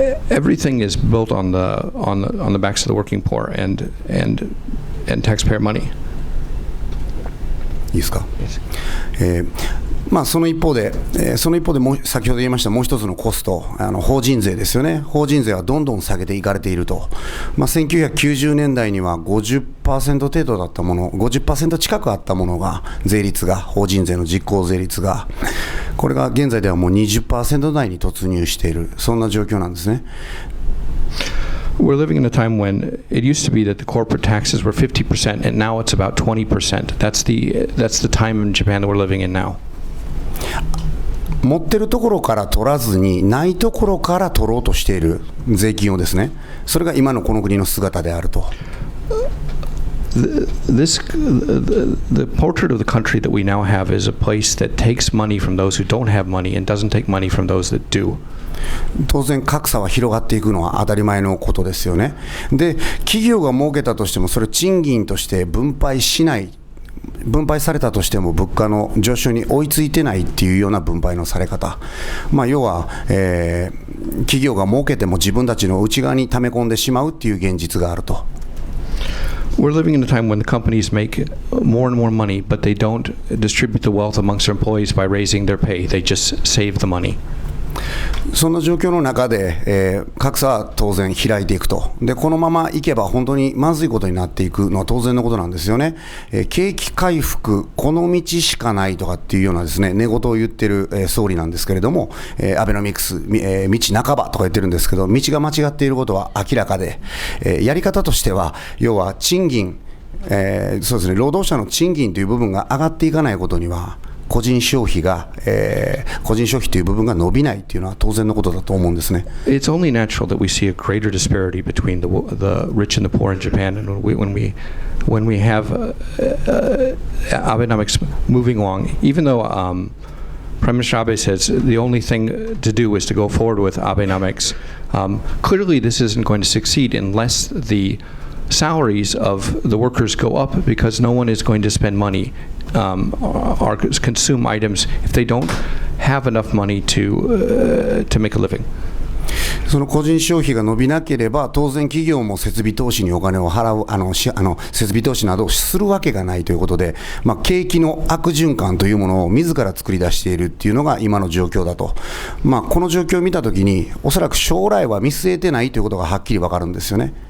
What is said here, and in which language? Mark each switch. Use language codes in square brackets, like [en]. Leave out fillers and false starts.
[en] Everything is built on the backs of the working poor and taxpayer money. [ja] いいですか。その一方でも先ほど言いましたもう一つのコスト、法人税ですよね。法人税はどんどん下げていかれていると。1990年代には 50% 程度だったもの、50% 近くあったものが、税率が、法人税の実効税率が、これが現在ではもう 20% 台に突入している、そんな状況なんですね。 [en] We're living in a time when it used to be that the corporate taxes were 50%, and now it's about 20%. That's the time in Japan that we're living in now. [ja] 持ってるところから取らずに、ないところから取ろうとしている税金をですね、それが今のこの国の姿であると。 [en] the portrait of the country that we now have is a place that takes money from those who don't have money and doesn't take money from those that do. [ja] 当然格差は広がっていくのは当たり前のことですよね。で、企業が儲けたとしてもそれを賃金として分配しない、分配されたとしても物価の上昇に追いついてないっていうような分配のされ方、要は、企業が儲けても自分たちの内側に溜め込んでしまうっていう現実があると。 [en] We're living in a time when the companies make more and more money, but they don't distribute the wealth amongst their employees by raising their pay. They just save the money. [ja] そんな状況の中で、格差は当然開いていくと。で、このままいけば本当にまずいことになっていくのは当然のことなんですよね。景気回復、この道しかないとかっていうようなですね、寝言を言ってる、総理なんですけれども、アベノミクス、道半ばとか言ってるんですけど、道が間違っていることは明らかで、やり方としては、要は賃金、そうですね、労働者の賃金という部分が上がっていかないことには、個人消費という部分が伸びないというのは当然のことだと思うんですね。 [en] It's only natural that we see a greater disparity between the rich and the poor in Japan, and when we have Abenomics moving along, even though Prime Minister Abe says the only thing to do is to go forward with Abenomics, clearly this isn't going to succeed unless the salaries of the workers go up, because no one is going to spend money or consume items if they don't have enough money to make a living. [ja] その個人消費が伸びなければ当然企業も設備投資にお金を払う設備投資などをするわけがないということで、景気の悪循環というものを自ら作り出しているっていうのが今の状況だと。この状況を見たときにおそらく将来は見据えてないということがはっきり分かるんですよね。